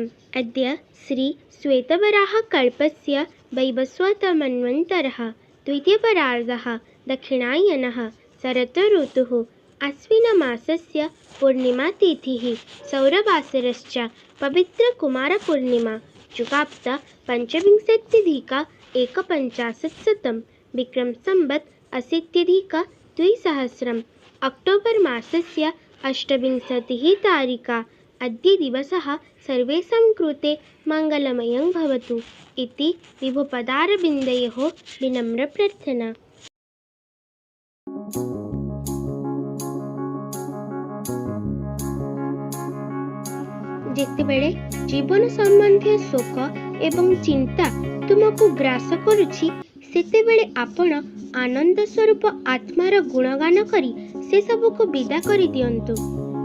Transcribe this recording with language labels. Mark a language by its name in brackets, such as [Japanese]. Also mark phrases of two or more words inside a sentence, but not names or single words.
[Sanskrit] अद्य श्री श्वेतवराहकल्पस्य वैवस्वतमन्वन्तरः द्वितीयपरार्धः दक्षिणायनः शरत् ऋतुः आश्विनमासस्य पूर्णिमातिथिः सौरवासरश्च पवित्रकुमारपूर्णिमा जुगाप्त पञ्चविंशत्यधिक एकपञ्चाशत्शतं विक्रमसंवत् 80-द्विसहस्रम् अक्टोबर् मासस्य 28 तारिका। अद्य दिवसः सर्वेषां कृते मङ्गलमयं भवतु इति विभुपदारविन्दयोः विनम्रप्रार्थना। [Odia] ଯେତେବେଳେ ଜୀବନ ସମ୍ବନ୍ଧୀୟ ଶୋକ ଏବଂ ଚିନ୍ତା ତୁମକୁ ଗ୍ରାସ କରୁଛି, ସେତେବେଳେ ଆପଣ ଆନନ୍ଦ ସ୍ୱରୂପ ଆତ୍ମାର ଗୁଣଗାନ କରି ସେସବୁକୁ ବିଦା କରିଦିଅନ୍ତୁ।